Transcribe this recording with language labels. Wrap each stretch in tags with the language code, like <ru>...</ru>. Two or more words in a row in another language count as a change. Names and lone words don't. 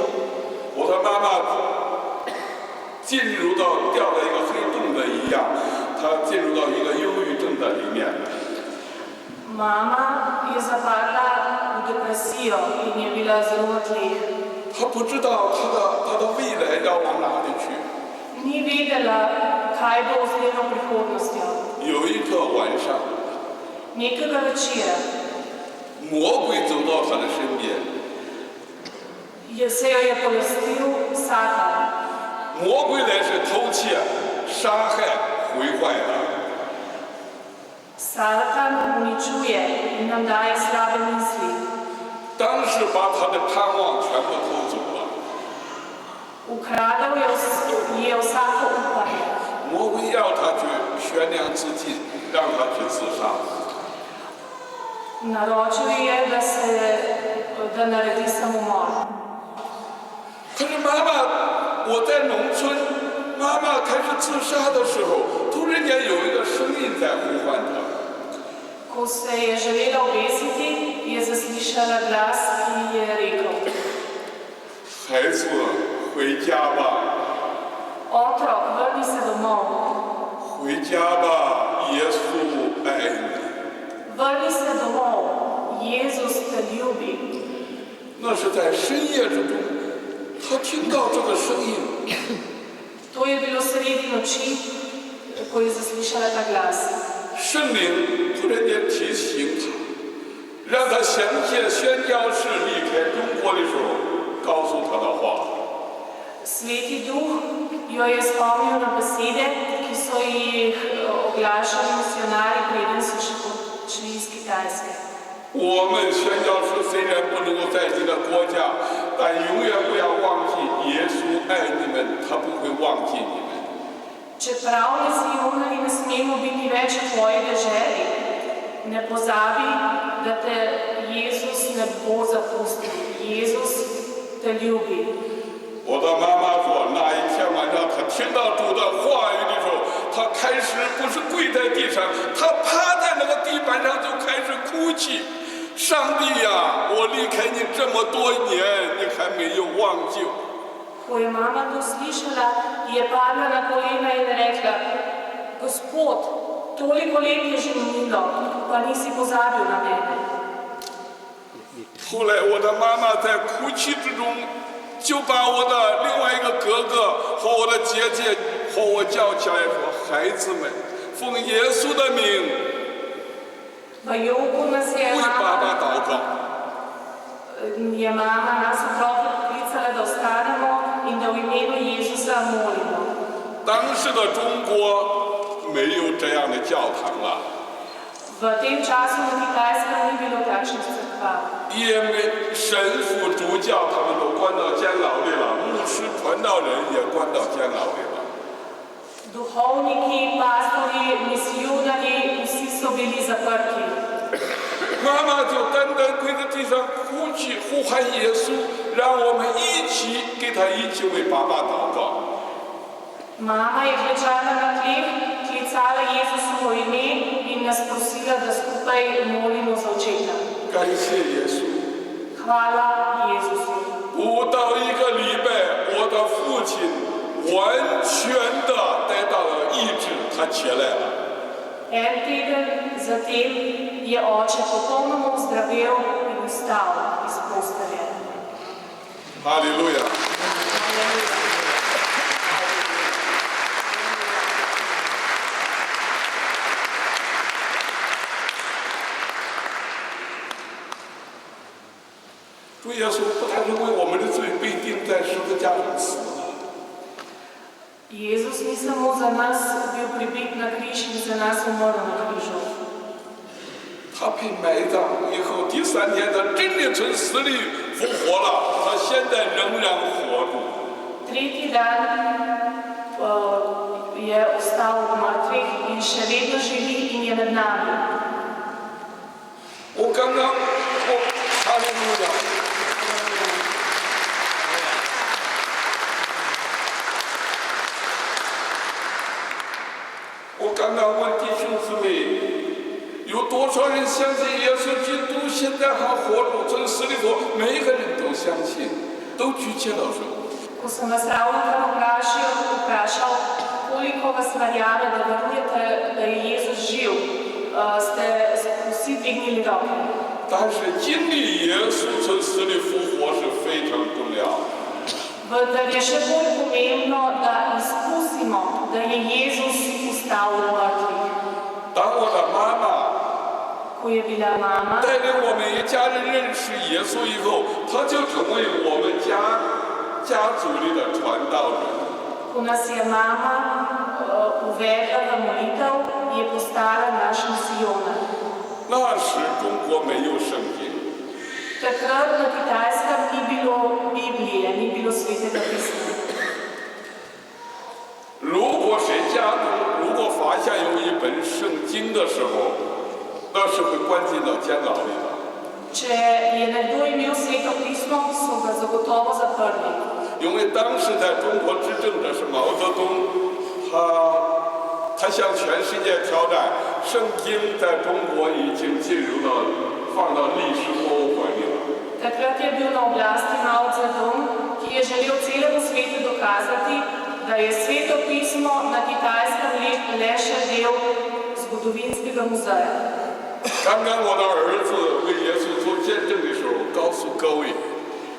<zh>我的妈妈进入到掉在一个黑洞的一样，她进入到一个忧郁症的里面。</zh> <sl>Mama je zapadla v depresijo in je bila zelo na tleh.</sl> <zh>她不知道她的未来要往哪里去。</zh> <sl>Ni vedela, kaj bo z njeno prihodnostjo.</sl> <zh>有一个晚上，</zh> <sl>Nekega večera</sl> <zh>魔鬼走到她的身边，</zh> <sl>se jo je polastil Satan.</sl> <zh>魔鬼来是偷窃、杀害、毁坏的。</zh> <sl>Satan uničuje in nam daje slabe misli.</sl> <zh>当时把她的盼望全部偷走了。</zh> <sl>Ukradel je vsako upanje.</sl> <zh>魔鬼要她去悬梁自尽，让她去自杀。</zh> <sl>Naročil je, da naredi samomor.</sl> <zh>可是妈妈，我在农村，妈妈开始自杀的时候，突然间有一个声音在呼唤她。</zh> <sl>Ko se je želela obesiti, je zaslišala glas, ki je rekel:</sl> <zh>孩子，回家吧，</zh> <sl>Otrok, vrni se domov.</sl> <zh>回家吧，耶稣爱你。</zh> <sl>Vrni se domov. Jezus</sl> <zh>那是在深夜之中，他听到这个声音，</zh> <sl>To je bilo sredi noči, ko je zaslišala ta glas.</sl> <zh>圣灵突然间提醒他，让他想起宣教士离开中国的时候告诉他的话。</zh> <sl>Sveti duh jo je spomnil na besede, ki so jih oglašali misionarji, preden so še odšli iz Kitajske.</sl> <zh>我们宣教士虽然不能够在你的国家，但永远不要忘记耶稣爱你们，他不会忘记你们。</zh> <sl>Čeprav misijonarji ne smemo biti več v tvoji deželi, ne pozabi, da te Jezus ne bo zapustil. Jezus te ljubi.</sl> <zh>我的妈妈说，那一天晚上，她听到主的话语的时候，她开始不是跪在地上，她趴在那个地板上就开始哭泣。上帝呀，我离开你这么多年，你还没有忘记我。</zh> <sl>Ko je mama to slišala, je padla na kolena in rekla: Gospod, toliko let je že minilo, pa nisi pozabil na mene.</sl> <zh>后来我的妈妈在哭泣之中，就把我的另外一个哥哥和我的姐姐和我叫起来说：“孩子们，奉耶稣的名，</zh> <sl>V jogu nas</sl> <zh>为爸爸祷告。”</zh> <sl>je mama nas otroke poklicala, da ostanemo in da v imenu Jezusa molimo.</sl> <zh>当时的中国没有这样的教堂了，</zh> <sl>V tem času na Kitajskem ni bilo takšnih cerkva.</sl> <zh>因为神父、主教他们都关到监牢里了，牧师、传道人也关到监牢里了。</zh> <sl>Duhovniki, pastori, misijonarji, vsi so bili zaprti.</sl> <zh>妈妈就单单跪在地上哭泣，呼喊耶稣，让我们一起给他一起为爸爸祷告。</zh> <sl>Mama je klečala na tleh, klicala Jezusovo ime in nas prosila, da skupaj molimo za očeta.</sl> <zh>感谢耶稣。</zh> <sl>Hvala Jezusu.</sl> <zh>不到一个礼拜，我的父亲完全的得到了医治，他起来了。</zh> <sl>En teden zatem je oče popolnoma ozdravel in vstal iz postelje.</sl> <zh>哈利路亚！主耶稣不但是为我们的罪被钉在十字架上死了，</zh> <sl>Jezus ni samo za nas bil pribit na križ in za nas umrl na križu.</sl> <zh>他被埋葬以后，第三天他真的从死里复活了，他现在仍然活着。</zh> <sl>Tretji dan je ostal od mrtvih in še vedno živi in je med nami.</sl> <zh>我刚刚哈利路亚！我刚刚问弟兄姊妹，有多少人相信耶稣基督现在还活着？从死里复活，每一个人都相信，都举起了手。</zh> <sl>Ko sem vas ravnokar vprašal, koliko vas verjame, da verujete, da je Jezus živ, ste vsi dvignili roke.</sl> <zh>但是经历耶稣从死里复活是非常重要的。</zh> <sl>Vendar je še bolj pomembno, da izkusimo, da je Jezus vstal od mrtvih.</sl> <zh>当我的妈妈</zh> <sl>Ko je bila mama</sl> <zh>带领我们一家人认识耶稣以后，他就成为我们家族里的传道人。</zh> <sl>ko nas je mama uvedla v molitev, je postala naš misijonar.</sl> <zh>那时中国没有圣经，</zh> <sl>Takrat na Kitajskem ni bilo Biblije, ni bilo svetega pisma.</sl> <zh>如果谁家中如果发现有一本圣经的时候，那是会关进到监牢里的。</zh> <sl>Če je nekdo imel sveto pismo, so ga zagotovo zaprli.</sl> <zh>因为当时在中国执政的是毛泽东，他向全世界挑战，圣经在中国已经进入到放到历史博物馆里了。</zh> <sl>Takrat je bil na oblasti Mao Zedong, ki je želel celemu svetu dokazati, da je sveto pismo na Kitajskem le še del zgodovinskega muzeja.</sl> <zh>刚刚我的儿子为耶稣做见证的时候，告诉各位，</zh>